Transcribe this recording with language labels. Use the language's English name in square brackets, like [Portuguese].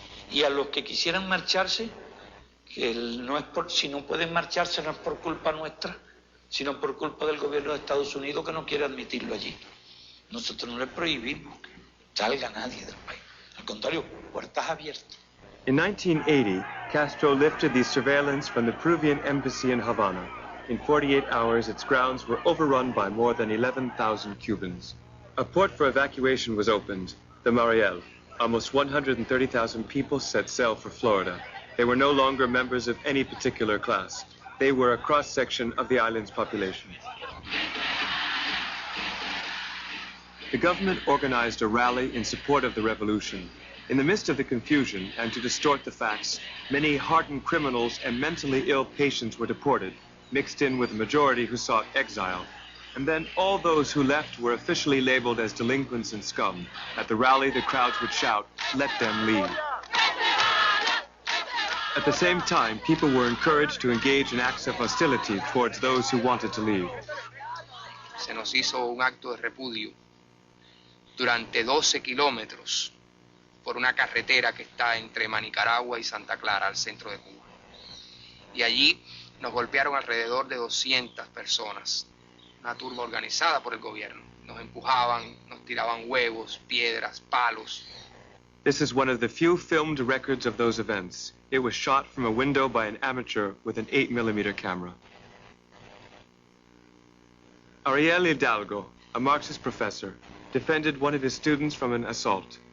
[Spanish] Y a los que quisieran marcharse, que no es si no pueden marcharse no es por culpa nuestra, sino por culpa del gobierno de Estados Unidos que no quiere admitirlo allí. Nosotros no les prohibimos que salga nadie del país. Al contrario, puertas abiertas. [English] In 1980, Castro lifted the surveillance from the Peruvian embassy in Havana. In 48 hours, its grounds were overrun by more than 11,000 Cubans. A port for evacuation was opened, the Mariel. Almost 130,000 people set sail for Florida. They were no longer members of any particular class. They were a cross-section of the island's population. The government organized a rally in support of the revolution. In the midst of the confusion, and to distort the facts, many hardened criminals and mentally ill patients were deported, mixed in with the majority who sought exile. And then all those who left were officially labeled as delinquents and scum. At the rally, the crowds would shout, "Let them leave." At the same time, people were encouraged to engage in acts of hostility towards those who wanted to leave. [Spanish] Se nos hizo un acto de repudio durante 12 kilómetros por una carretera que está entre Manicaragua y Santa Clara, al centro de Cuba. Y allí nos golpearon alrededor de 200 personas, una turba organizada por el gobierno. Nos empujaban, nos tiraban huevos, piedras, palos. [English] This is one of the few filmed records of those events. It was shot from a window by an amateur with an 8mm camera. Ariel Hidalgo, a Marxist professor, defended one of his students from an assault.